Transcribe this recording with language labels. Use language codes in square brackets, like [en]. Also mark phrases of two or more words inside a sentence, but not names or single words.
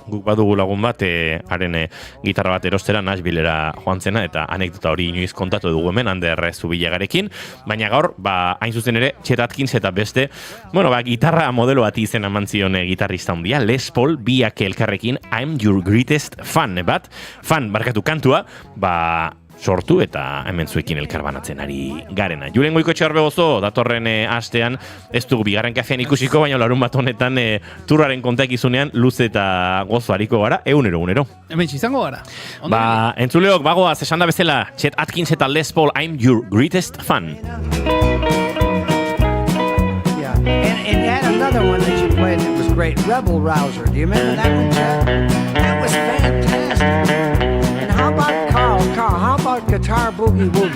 [eu] Guk badugu lagun bat, haren gitarra bat erostera Nashvillera joan zena eta anekdota hori inoiz kontatu dugu hemen, Ander Zubilagarekin, baina gaur, hain zuzen ere, Chet Atkins eta beste, gitarra modelo bat izen eman zion gitarrista handia, Les Paul, biak elkarrekin, [en] I'm your greatest fan, [eu] barkatu kantua, sortu eta hemen zuekin elkarbanatzen ari garena. Julen Goikoetxe Arbegozo, datorren astean, ez dugu bigarren kafean ikusiko, baina larun bat honetan turraren kontakizunean luze eta gozo hariko gara, egunero. Hemen izango gara. Entzuleok, bagoaz, esan da bezala, Chet Atkins eta Les Paul, I'm your greatest fan. [en] Yeah, and you had another one that you played that was great, Rebel Rouser. Do you remember that one, Chet? That was fantastic. How about Guitar Boogie Woogie?